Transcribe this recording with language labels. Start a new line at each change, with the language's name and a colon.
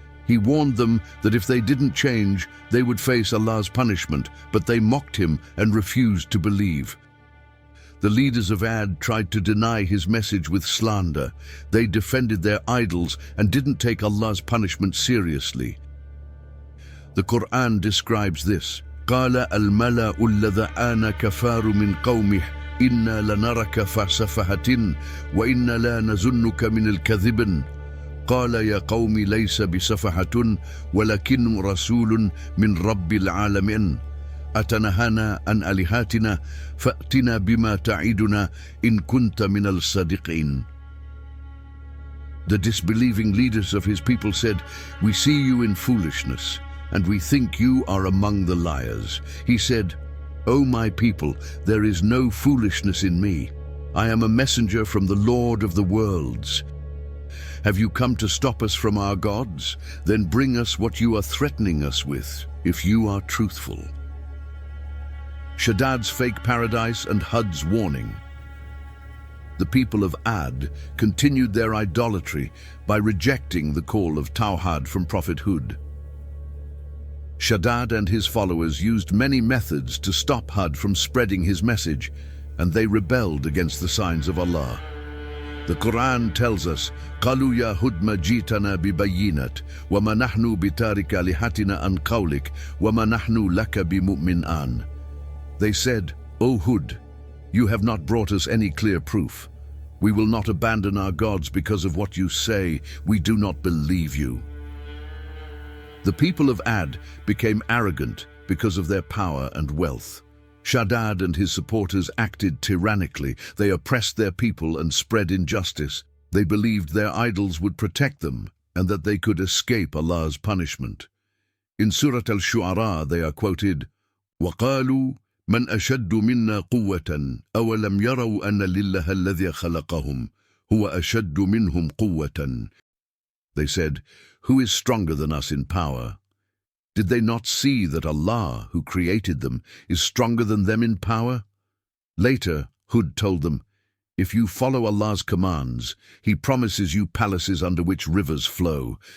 English: He warned them that if they didn't change, they would face Allah's punishment, but they mocked him and refused to believe. The leaders of Ad tried to deny his message with slander. They defended their idols and didn't take Allah's punishment seriously. The Qur'an describes this.
Arabic: قَالَ الْمَلَأُ الَّذَيْنَ كَفَرُوا مِنْ قَوْمِهِ إِنَّا لَنَرَكَ فِي سَفَاهَةٍ وَإِنَّا لَا نَظُنُّكَ مِنَ الْكَاذِبِينَ قال يا قوم ليس بسفهة ولكن رسول من رب العالمين أتنهانا عن آلهتنا فأتنا بما تعدنا إن كنت من الصادقين.
English: The disbelieving leaders of his people said, "We see you in foolishness, and we think you are among the liars." He said, "O my people, there is no foolishness in me. I am a messenger from the Lord of the worlds. Have you come to stop us from our gods? Then bring us what you are threatening us with, if you are truthful." Shaddad's fake paradise and Hud's warning. The people of Ad continued their idolatry by rejecting the call of Tawhid from Prophet Hud. Shaddad and his followers used many methods to stop Hud from spreading his message, and they rebelled against the signs of Allah. The Qur'an tells us,
Arabic: قَالُوا يَا هُدْ مَا جِئْتَنَا بِبَيِّنَةٍ وَمَا نَحْنُ بِتَارِكِ آلِهَتِنَا عَنْ قَوْلِكَ وَمَا نَحْنُ لَكَ بِمُؤْمِنِينَ.
English: They said, "O Hud, you have not brought us any clear proof. We will not abandon our gods because of what you say. We do not believe you." The people of Ad became arrogant because of their power and wealth. Shaddad and his supporters acted tyrannically. They oppressed their people and spread injustice. They believed their idols would protect them and that they could escape Allah's punishment. In Surah Al-Shu'ara they are quoted,
Arabic: وَقَالُوا مَنْ أَشَدُّ مِنَّا قُوَّةً أَوَلَمْ يَرَوْا أَنَّ لِلَّهَ الَّذِي خَلَقَهُمْ هُوَ أَشَدُّ مِنْهُمْ قُوَّةً.
English: They said, "Who is stronger than us in power?" Did they not see that Allah, who created them, is stronger than them in power? Later, Hud told them, "If you follow Allah's commands, He promises you palaces under which rivers flow.